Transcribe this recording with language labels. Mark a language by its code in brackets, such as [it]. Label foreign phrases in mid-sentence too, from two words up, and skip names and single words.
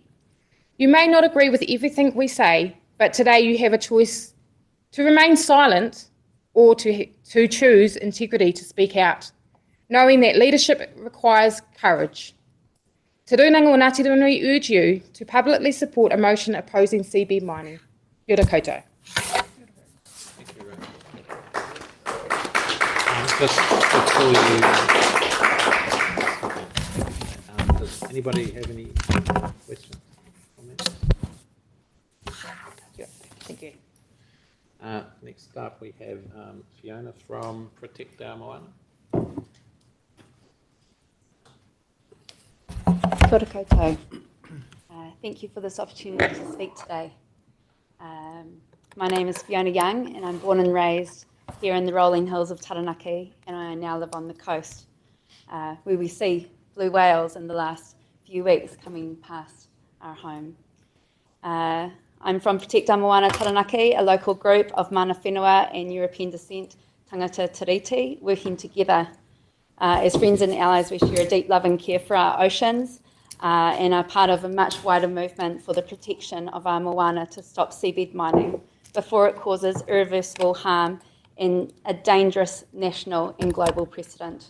[en] You may not agree with everything we say, but today you have a choice to remain silent or to choose integrity to speak out, knowing that leadership requires courage. Te Rūnanga o Ngāti Ranui urge you to publicly support a motion opposing seabed mining. [mi] Kia ora koutou. [en] Thank you, Rachel. Just before you, does anybody have any questions, comments? Yeah, thank you. Next up, we have Fiona from Protect Our Moana. [mi] Kia ora koutou. [en] Thank you for this opportunity to speak today. My name is Fiona Young and I'm born and raised here in the rolling hills of Taranaki, and I now live on the coast where we see blue whales in the last few weeks coming past our home. I'm from Protect Our Moana Taranaki, a local group of [mi] mana whenua [en] and European descent [mi] tangata tiriti [en] working together. As friends and allies, we share a deep love and care for our oceans and are part of a much wider movement for the protection of our moana to stop seabed mining before it causes irreversible harm and a dangerous national and global precedent.